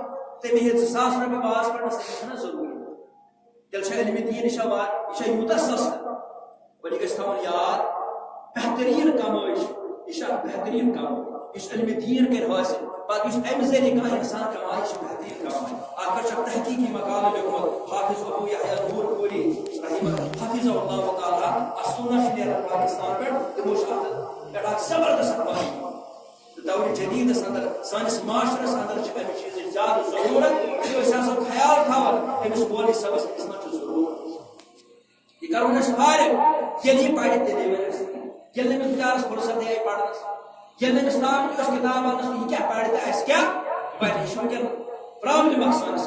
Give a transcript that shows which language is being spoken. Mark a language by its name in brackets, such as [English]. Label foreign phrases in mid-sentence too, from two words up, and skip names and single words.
[Kashmiri] تٔمۍ ہیٚتۍ 2,000 رۄپیہِ باس پرنس أمِس چھُنہ ضروٗری تیٚلہِ چھا علمِ دین یہِ چھا یوٗتاہ سستہٕ اور یہِ گژھِ تھاوُن یاد بہتریٖن کمٲے چھِ یہِ چھِ اکھ بہتریٖن کمٲے یُس علمِ دین کرِ حٲصِل پتہٕ یُس امہِ ذٔریعہٕ کانٛہہ انسان کمایہِ یہِ چھِ بہتریٖن کمٲے اتھ پٮ۪ٹھ چھُ تحقیٖقی مقالہٕ لیوٗکھمُت حافظ ابو یحییٰ نور پوری حافظہ اللہ تعالیٰ السنہ چھِ نیران پاکستان پٮ۪ٹھ تِمو چھِ اتھ پٮ۪ٹھ اکھ زبردست پٲٹھۍ دور جدیدس اندر سٲنِس معاشرس اندر چھِ امہِ چیٖزٕچ زیادٕ ضروٗرت أسۍ آسو خیال تھاوان أمِس مولوی صٲبس أمِس ما چھُ ضروٗرت یہِ کرون أسۍ فارغ ییٚلہِ یہِ پرِ تیٚلے وَنہِ اَسہِ ییٚلہِ نہٕ أمِس بِچارس فرصت یِیہِ پرنس ییٚلہِ نہٕ أمِس طاقت اوس کِتاب اننس یہِ کیٛاہ پرِ تہٕ اَسہِ کیٛاہ وَنہِ یہِ چھُ وٕنکٮ۪ن پرابلم اکھ سٲنِس